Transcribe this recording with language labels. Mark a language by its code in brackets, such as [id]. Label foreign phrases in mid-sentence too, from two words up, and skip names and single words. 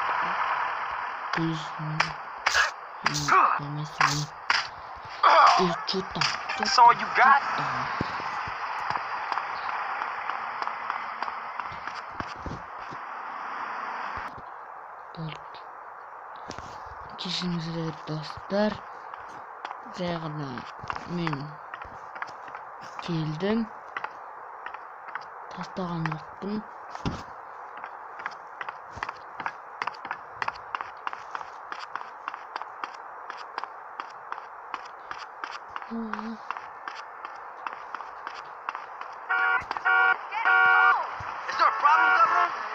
[en] That's all you got? [kk] Кешіріңіздер достар, жаңа мен келдім, тастаған жоқпын. [en] Is there a problem, Governor?